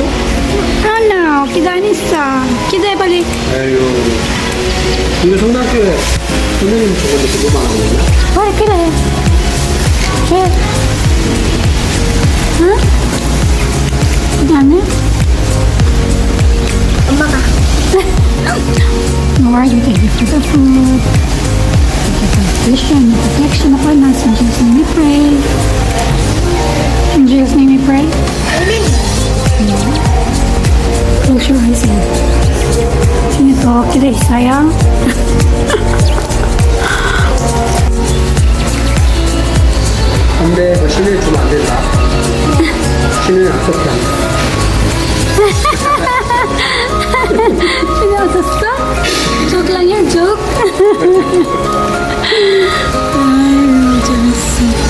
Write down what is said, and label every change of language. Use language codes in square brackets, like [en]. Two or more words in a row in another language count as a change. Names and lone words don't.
[ko] 아, 기대 안 했어. 기대해 빨리. 아유. 근데 성당교회 선생님 저번에 그거만 하고 있나? 빨리 기대해. 왜? 응? 기대 안 해? 엄마가. [en] Lord, we thank you for the food. Thank you for the vision and protection upon us. In Jesus' name we pray. In Jesus' name we pray. Close your eyes and [tl] sino to? [ko] 기대 있어요? 근데 그 신을 주면 안 된다. 신은 악독해 한다. Sino 왔었어? [tl] Joke lang yan, joke. [ko] 아유, 재밌어.